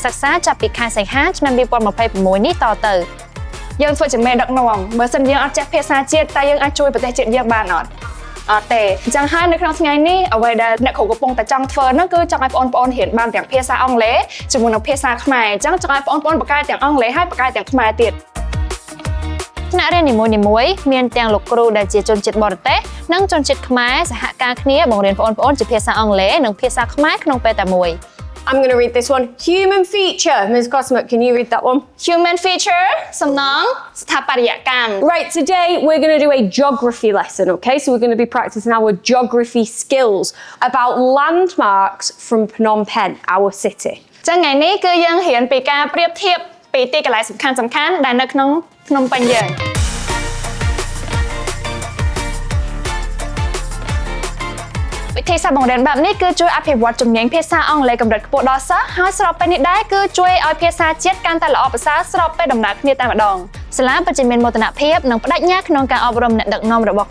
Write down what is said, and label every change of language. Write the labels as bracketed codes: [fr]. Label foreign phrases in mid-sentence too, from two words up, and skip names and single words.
[km] សិក្សាចាប់ពីខែសីហាឆ្នាំ2026នេះតទៅយើងធ្វើជាមេដឹកនាំបើសិនយើងអត់ចេះភាសាជាតិតែយើងអាចជួយប្រទេសជាតិយើងបានអត់ទេអញ្ចឹងហើយនៅក្នុងថ្ងៃនេះអ្វីដែលអ្នកគ្រូកំពុងតែចង់ធ្វើនោះគឺចង់ឲ្យបងប្អូនរៀនបានទាំងភាសាអង់គ្លេសជាមួយនឹងភាសាខ្មែរអញ្ចឹងចង់ឲ្យបងប្អូនបកកែទាំងអង់គ្លេសហើយបកកែទាំងខ្មែរទៀតថ្នាក់រៀននីមួយៗមានទាំងលោកគ្រូដែលជាជនជាតិបរទេសនិងជនជាតិខ្មែរសហការគ្នាបង្រៀនបងប្អូនជាភាសាអង់គ្លេសនិងភាសាខ្មែរក្នុងពេលតែមួយ [en] I'm going to read this one. Human feature. Ms. Cosmic, can you read that one? Human feature [km] សំណងស្ថាបត្យកម្ម [en] Right, today we're going to do a geography lesson, okay? So we're going to be practicing our geography skills about landmarks from Phnom Penh, our city. [km] ចឹងថ្ងៃនេះគឺយើងរៀនពីការប្រៀបធៀបពីទីកន្លែងសំខាន់ដែលនៅក្នុងភ្នំពេញយើងវិធីសាស្ត្របង្រៀនបែបនេះគឺជួយអភិវឌ្ឍជំនាញភាសាអង់គ្លេសកម្រិតខ្ពស់ដល់សិស្សហើយស្របពេលនេះដែរគឺជួយឲ្យភាសាជាតិកាន់តែល្អប្រសើរស្របពេលដំណើរគ្នាតែម្ដងសាលាពិតជាមានមោទនភាពនិងបដិញ្ញាក្នុងការអប់រំអ្នកដឹកនាំរបស់